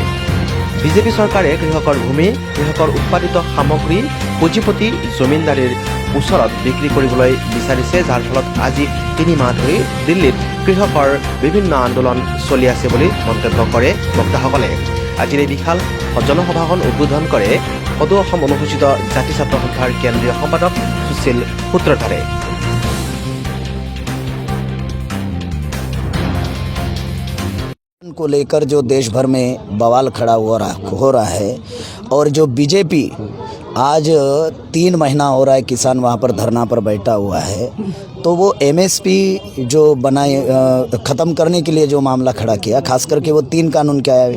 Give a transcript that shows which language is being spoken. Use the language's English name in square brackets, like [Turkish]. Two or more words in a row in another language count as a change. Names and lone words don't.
[Assamese] বিজেপি চৰকাৰে কৃষকৰ ভূমি, কৃষকৰ উৎপাদিত সামগ্ৰী পুঁজিপতি জমিনদাৰীৰ ওচৰত বিক্ৰী কৰিবলৈ বিচাৰিছে, যাৰ ফলত আজি 3 মাহ ধৰি দিল্লীত কৃষকৰ বিভিন্ন আন্দোলন চলি আছে বুলি মন্তব্য কৰে বক্তাসকলে। আজিৰ এই বিশাল জনসভাখন উদ্বোধন কৰে সদৌ অসম অনুসূচিত জাতি ছাত্ৰ সন্থাৰ কেন্দ্ৰীয় সম্পাদক সুশীল সূত্ৰধাৰে। [Hindi] को लेकर जो देश भर में बवाल खड़ा हो रहा है और जो बीजेपी आज 3 महीना हो रहा है किसान वहाँ पर धरना पर बैठा हुआ है, तो वो MSP जो बनाए ख़त्म करने के लिए जो मामला खड़ा किया, खास करके वो 3 कानून क्या है।